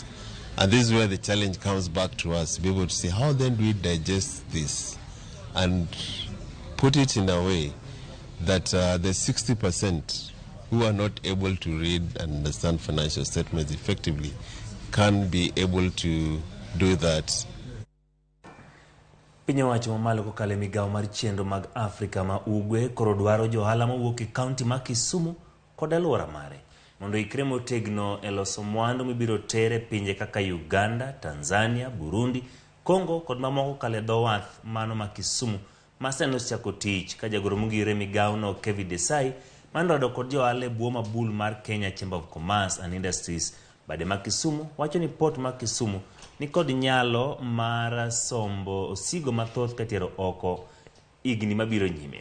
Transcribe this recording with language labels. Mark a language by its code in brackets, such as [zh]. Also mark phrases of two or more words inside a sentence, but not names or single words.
[en] And this is where the challenge comes back to us, to be able to say, how then do we digest this and put it in a way that the 60% who are not able to read and understand financial statements effectively can be able to do that. [luo] Piny owacho mamalo kokalo migawo mar chenro mag Afrika ma Ugwe koro dwaro johala mawuok e kaunti ma Kisumu kod alwora mare mondo ikre motegno e loso mwandu mibiro tere pinje kaka Uganda, Tanzania, Burundi, Congo kod mamoko kale dho wath mano ma Kisumu maseno chako tich ka jagoro mongire migawo no Kevin Desai mandodo kod johala e bwo mabul mar Kenya Chamber of Commerce and Industries bade ma Kisumu wacho ni port ma Kisumu ni kod nyalo mar sombo osigo mathoth katero oko igni mabiro nyime.